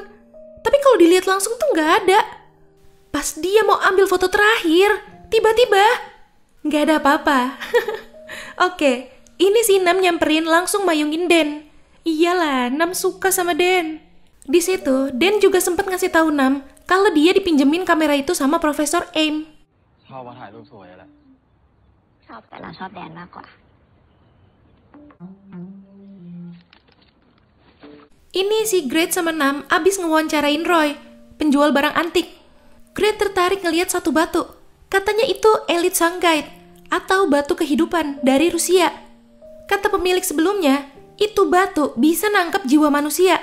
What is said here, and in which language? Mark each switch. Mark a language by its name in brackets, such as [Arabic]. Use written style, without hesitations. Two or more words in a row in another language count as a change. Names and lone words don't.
[Indonesian] Tapi kalau dilihat langsung tuh nggak ada. Pas dia mau ambil foto terakhir, tiba-tiba nggak ada apa-apa. Oke, ini si Nam nyamperin langsung mayungin Den. Iyalah, Nam suka sama Den. Di situ, Den juga sempat ngasih tahu Nam kalau dia dipinjemin kamera itu sama Profesor Aim. [Thai] ชอบแต่เราชอบแดนมากกว่า [Indonesian] Ini si Great sama Nam abis ngewawancarain Roy, penjual barang antik. Great tertarik ngeliat satu batu. Katanya itu Elite Shanghai atau batu kehidupan dari Rusia. Kata pemilik sebelumnya, itu batu bisa nangkep jiwa manusia.